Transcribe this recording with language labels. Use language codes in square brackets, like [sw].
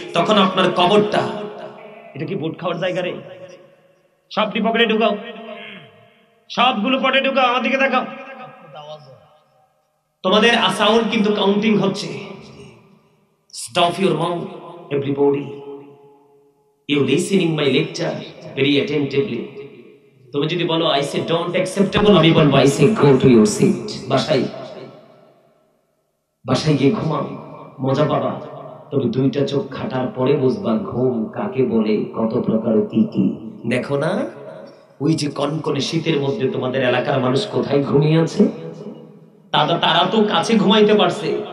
[bn] তখন আপনার কবরটা, এটা কি বুট খাওয়ার জায়গা রে? সবটি পকেটে ঢুকাও, সবগুলো পকেটে ঢুকাও, আমার দিকে দেখাও। তোমাদের সাউন্ড কিন্তু কাউন্টিং হচ্ছে। [en] Stop your mouth everybody, you listening my lecture very attentively. [bn] তুমি যদি বলো [en] I say don't acceptable, [bn] আমি বলবো [en] I say go to your seat. [bn] বাসায় গিয়ে ঘুমাও, মজা পাবা। তবে দুইটা চোখ খাটার পরে বুঝবা ঘুম কাকে বলে, কত প্রকার কি কি। দেখো না ওই যে কনকনে শীতের মধ্যে তোমাদের এলাকার মানুষ কোথায় ঘুমিয়ে আছে, তারা তো কাছে ঘুমাইতে পারছে।